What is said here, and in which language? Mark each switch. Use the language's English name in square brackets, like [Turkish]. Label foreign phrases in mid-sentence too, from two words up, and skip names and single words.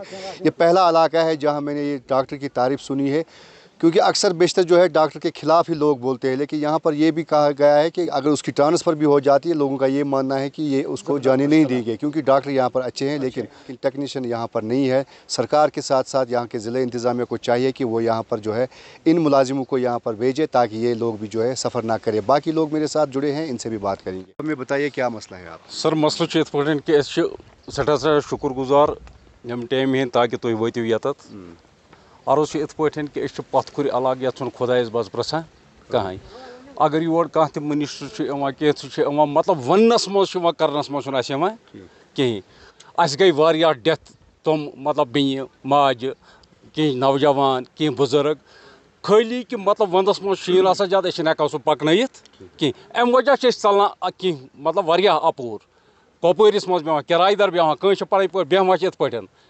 [Urdu] یہ پہلا علاقہ ہے جہاں میں نے یہ ڈاکٹر کی تعریف سنی ہے کیونکہ اکثر بیشتر جو ہے ڈاکٹر کے خلاف ہی لوگ بولتے ہیں لیکن یہاں پر یہ بھی کہا گیا ہے کہ اگر اس کی ٹرانسفر بھی ہو جاتی ہے لوگوں کا یہ ماننا ہے کہ یہ اس کو جانے نہیں دی گئی کیونکہ ڈاکٹر یہاں پر اچھے ہیں لیکن ٹیکنیشین یہاں پر نہیں ہے سرکار کے ساتھ ساتھ یہاں کے ضلع انتظامیہ کو چاہیے کہ وہ یہاں پر جو ہے ان ملازموں کو یہاں پر بھیجے تاکہ یہ لوگ بھی جو ہے سفر نہ کرے باقی لوگ میرے ساتھ جڑے ہیں ان سے بھی بات کریں گے ہمیں بتائیے کیا مسئلہ ہے آپ [Kashmiri] سر مسئلہ چھُ یِتھ پٲٹھۍ کہِ أسۍ چھِ سٮ۪ٹھاہ شُکُر گُزار ییٚمہِ ٹایمہِ ہِنٛدۍ تاکہِ تُہۍ وٲتِو ییٚتَتھ عرض چھُ یِتھ پٲٹھۍ کہِ أسۍ چھِ پَتھ کھُرِ علاقہٕ یَتھ چھُنہٕ خۄدایَس بَس پرٛژھان کٕہٕنۍ اگر یور کانٛہہ تہِ مٔنِسٹر چھُ یِوان کینٛہہ سُہ چھُ یِوان مطلب وَننَس منٛز چھُ یِوان کَرنَس منٛز چھُنہٕ اَسہِ یِوان کِہیٖنۍ اَسہِ گٔے واریاہ ڈٮ۪تھ تِم مطلب بیٚنہِ ماجہِ کینٛہہ نوجوان کینٛہہ بُزرٕگ خٲلی کہِ مطلب وَندَس منٛز شیٖن آسان زیادٕ أسۍ چھِنہٕ ہٮ۪کان سُہ پَکنٲیِتھ کینٛہہ اَمہِ وجہ چھِ أسۍ ژَلان کینٛہہ مطلب واریاہ اَپور کۄپوٲرِس منٛز بیٚہوان کِراے دار بیٚہوان کٲنٛسہِ چھِ پَنٕنۍ پٲٹھۍ بیٚہوان چھِ یِتھ پٲٹھۍ